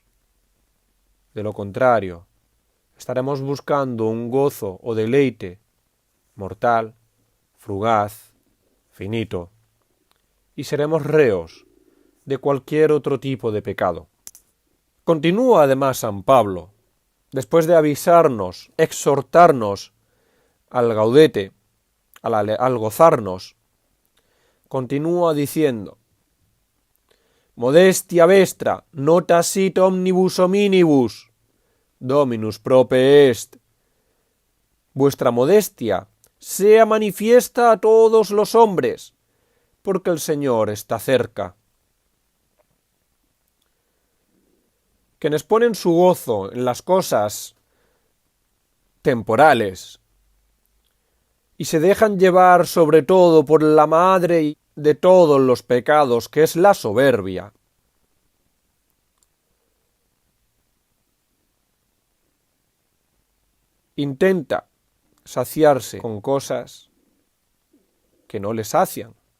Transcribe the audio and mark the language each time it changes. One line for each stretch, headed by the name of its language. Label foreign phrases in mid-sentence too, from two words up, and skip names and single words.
Spanish: De lo contrario, estaremos buscando un gozo o deleite mortal, fugaz, finito, y seremos reos de cualquier otro tipo de pecado. Continúa además San Pablo, después de avisarnos, exhortarnos al gaudete, al gozarnos, continúa diciendo:
Latin: modestia vestra nota sit omnibus hominibus, Dominus prope est.
Spanish: Vuestra modestia sea manifiesta a todos los hombres, porque el Señor está cerca. quienes ponen su gozo en las cosas temporales y se dejan llevar sobre todo por la madre de todos los pecados, que es la soberbia, intenta saciarse con cosas que no le sacian.